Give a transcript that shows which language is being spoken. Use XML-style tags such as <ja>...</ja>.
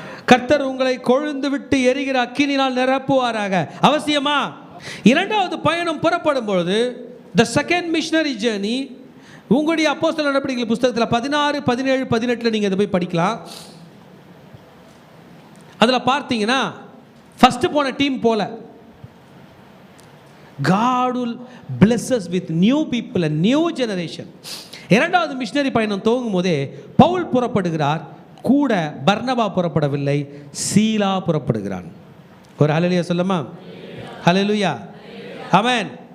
<ta>கர்த்தர் உங்களை கொழுந்து விட்டு எரிகிற அக்கினினால் நிரப்புவாராக. அவசியமா? இரண்டாவது பயணம் புறப்படும் பொழுது</ta> <en>the second missionary journey,</en> <ta>உங்களுடைய அப்போஸ்தலர் நடவடிக்கைகள் புத்தகத்தில் 16, 17, 18 நீங்கள் இதை போய் படிக்கலாம். அதில் பார்த்தீங்கன்னா ஃபஸ்ட்டு போன டீம் போல,</ta> <en>God will bless us with new people and new generation.</en> <ta>இரண்டாவது மிஷினரி பயணம் துவங்கும் போதே பவுல் புறப்படுகிறார், கூட பர்னபா புறப்படவில்லை, சீலா புறப்படுகிறான். ஒரு ஹல்லேலூயா சொல்லுமா? ஹல்லேலூயா. ஆமென்.</ta>